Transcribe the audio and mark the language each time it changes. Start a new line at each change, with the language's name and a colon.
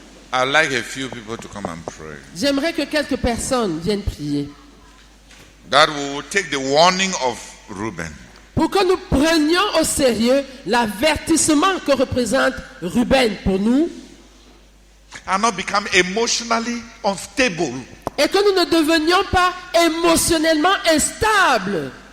English: I'd like a few people to come and pray.
French: J'aimerais que quelques personnes viennent prier.
English: That we will take the warning of Reuben.
French: Pour que nous prenions au sérieux l'avertissement que représente Ruben pour nous.
English: And not become emotionally unstable.
French: Et que nous ne devenions pas émotionnellement instables.